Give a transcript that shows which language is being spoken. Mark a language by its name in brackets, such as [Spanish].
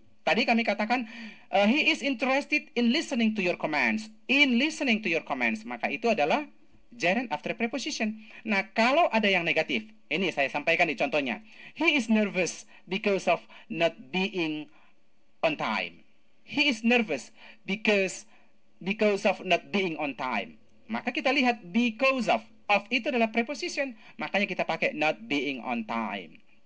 [Indonesian] Tadi kami katakan, [English] he is interested in listening to your commands. In listening to your commands. [Indonesian] Maka itu adalah gerund after preposition. Nah, kalau ada yang negatif, ini saya sampaikan di contohnya. [English] He is nervous because of not being on time. He is nervous because of not being on time. [Indonesian] Maka kita lihat because of itu adalah preposition. Makanya kita pakai [English] not being on time.